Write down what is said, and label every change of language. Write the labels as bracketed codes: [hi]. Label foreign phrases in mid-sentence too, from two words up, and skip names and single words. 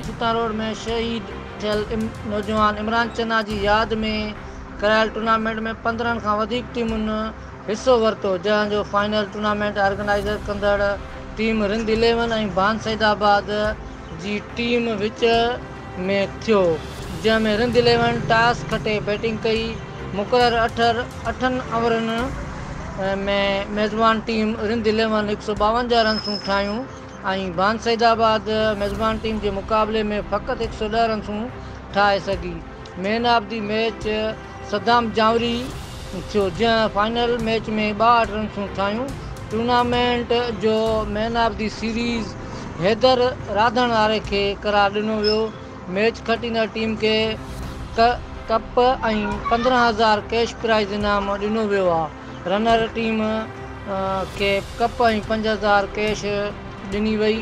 [sd] सीतारोड में शहीद थियल नौजवान इमरान चन्ना जी याद में करायल टूर्नामेंट में 15 खां वधीक टीमुनि हिस्सो वरतो, जंहिंजो फाइनल [en] tournament organizer [sd] कंदड़ टीम रिंद इलेवन ऐं बान सईदाबाद जी टीम विच में थियो, जंहिंमें रिंद इलेवन टॉस खटे बैटिंग कई। मुक़ररु 8 ओवरनि में मेज़बान टीम रिंद इलेवन 152 रन्सूं ठाहियूं ऐं बान सईदाबाद मेज़बान टीम जे मुक़ाबले में फ़क़ति 110 रन्सूं ठाहे सघी। [en] man of the match [sd] सदाम जावरी थियो, जंहिं फाइनल मैच में 62 रन्सूं ठाहियूं। टूर्नामेंट जो [en] man of the series [sd] हैदर राधण वारे खे करार ॾिनो वियो। मैच खटींदड़ टीम खे कप ऐं 15,000 [en] cash prize [sd] इनाम ॾिनो वियो आहे। [en] runner team [sd] खे कप ऐं 5,000 कैश ॾिनी वई।